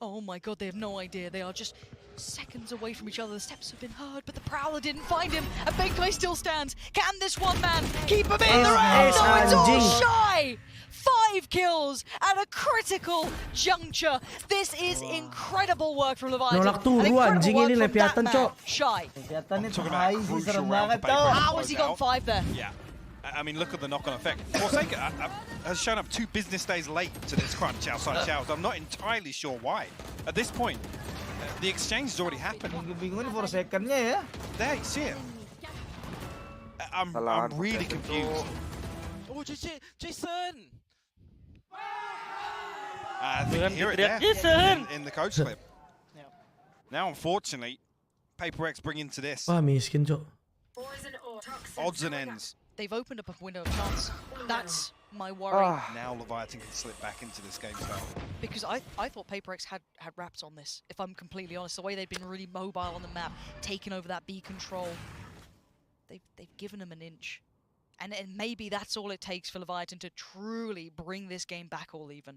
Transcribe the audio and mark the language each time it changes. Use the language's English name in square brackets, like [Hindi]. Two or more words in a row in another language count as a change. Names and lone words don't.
[English] Oh my god, they have no idea. They are just seconds away from each other. The steps have been heard, but the Prowler didn't find him, and Benkai still stands. Can this one man keep him in the round? No, it's all Shy! 5 kills at a critical juncture. This is incredible work from Leviathan. [Javanese] Nolak turu [Indonesian] anjing ini Leviathan, cok. [English] Shy. [Indonesian] Leviathan itu [English] high [Indonesian] sih, serem banget, cok. [English] How has he got 5 there? Yeah. I mean, look at the knock-on effect. Forsaken has shown up 2 business days late to this crunch outside showers. I'm not entirely sure why. At this point, the exchange has already happened. [Indonesian] Bingung Forsaken-nya ya. [English] There, you see it. I'm really confused. Oh, Jason! I think you hear it there in the coach clip. Now, unfortunately, Prx bring into this. [Indonesian] Wah, miskin, cok. [English] Odds and ends. They've opened up a window of chance. That's my worry. Now Leviathan can slip back into this game style. Because I thought Prx had wraps on this, if I'm completely honest. The way they've been really mobile on the map, taking over that B control. They've given them an inch. And maybe that's all it takes for Leviathan to truly bring this game back all even.